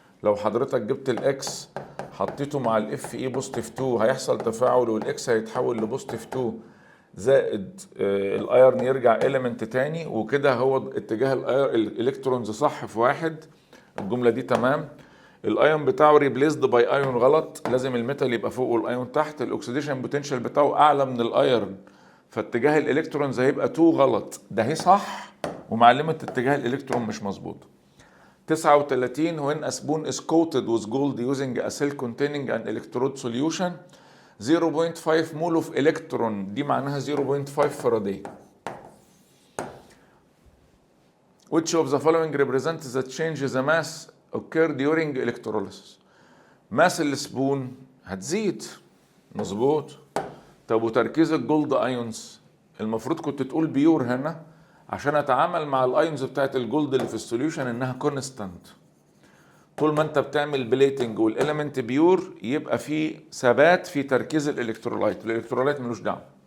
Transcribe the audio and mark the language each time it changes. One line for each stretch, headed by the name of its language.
Arabic: لو حضرتك جبت الاكس حطيته مع الاف اي بوزيتيف 2 هيحصل تفاعل والإكس هيتحول لبوزيتيف 2 زائد الأيرن يرجع إيليمنت تاني، وكده هو اتجاه الإلكترونز صح في واحد. الجملة دي تمام. الايون بتاعه ريبليسد باي ايون غلط، لازم الميتال يبقى فوق والايون تحت. الاكسيديشن بوتنشال بتاعه اعلى من الايرن، فاتجاه الالكترونز هيبقى 2 غلط. ده هي صح ومعلمة اتجاه الالكترون مش مظبوط.
English: 39 when a spoon is coated with gold using a cell containing an electrode solution 0.5 mole of electron،
Arabic: دي معناها 0.5 فاراداي.
English: Which of the following represents the change the mass occur during electrolysis؟
Arabic: ماس السبون هتزيد، مظبوط. طب وتركيز الجولد ايونز، المفروض كنت تقول بيور هنا عشان اتعامل مع الايونز بتاعت الجولد اللي في السوليوشن انها كونستانت. طول ما انت بتعمل بليتنج والاليمنت بيور يبقى في ثبات في تركيز الالكترولايت، الالكترولايت ملوش دعوه.